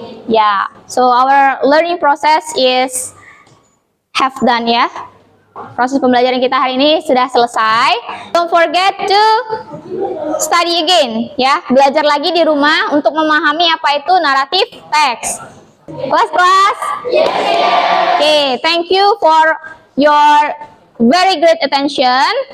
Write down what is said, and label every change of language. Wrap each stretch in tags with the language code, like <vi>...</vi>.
<en>Yeah, so our learning process is have done ya.</en> <id>Proses pembelajaran kita hari ini sudah selesai.</id> <en>Don't forget to study again ya.</en> <id>Belajar lagi di rumah untuk memahami apa itu naratif teks. Kelas-kelas?</id> <en>Okay, thank you for your very great attention.</en>